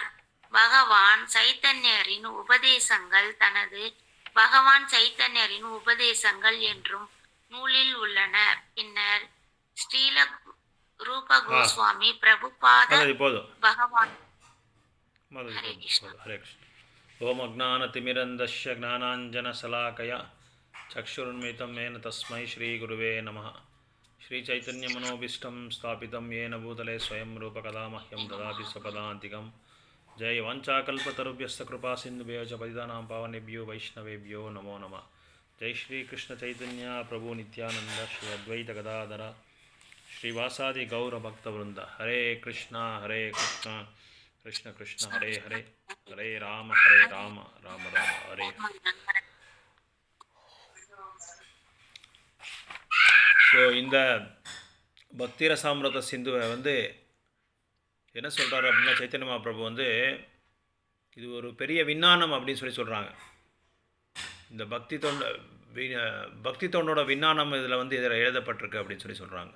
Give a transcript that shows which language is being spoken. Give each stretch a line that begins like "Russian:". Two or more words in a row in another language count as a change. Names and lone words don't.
Tamil: பகவான் சைத்தன்யரின் உபதேசங்கள் தனது பகவான் சைத்தன்யரின் உபதேசங்கள் என்றும் நூலில் உள்ளன. பின்னர் ஸ்ரீல ரூப கோஸ்வாமி பிரபுபாத போதும். பகவான்
Sanskrit: हरे कृष्ण ओम् अज्ञानतिमिरान्धस्य ज्ञानाञ्जनशलाकया चक्षुरुन्मीलितं येन तस्मै श्रीगुरुवे नमः. श्रीचैतन्यमनोभीष्टं स्थापितं येन भूतले स्वयं रूपकदा मह्यं ददाति स्वपदान्तिकं. जय वाञ्छाकल्पतरुभ्यश्च कृपासिन्धुभ्यो च पतितानां पावनेभ्यो वैष्णवेभ्यो नमो नमः. जय श्रीकृष्णचैतन्य प्रभु नित्यानन्द श्री अद्वैत गदाधर श्रीवासादि गौरभक्तवृन्द. हरे कृष्ण कृष्ण कृष्ण हरे हरे, हरे राम राम राम हरे.
Tamil: ஸோ இந்த பக்தி ரசாமிரத சிந்துவை வந்து என்ன சொல்கிறாரு அப்படின்னா, சைத்தன்ய மகாபிரபு வந்து இது ஒரு பெரிய விஞ்ஞானம் அப்படின்னு சொல்கிறாங்க. இந்த பக்தி தொண்டோட விஞ்ஞானம் இதில் வந்து இதில் எழுதப்பட்டிருக்கு அப்படின்னு சொல்கிறாங்க.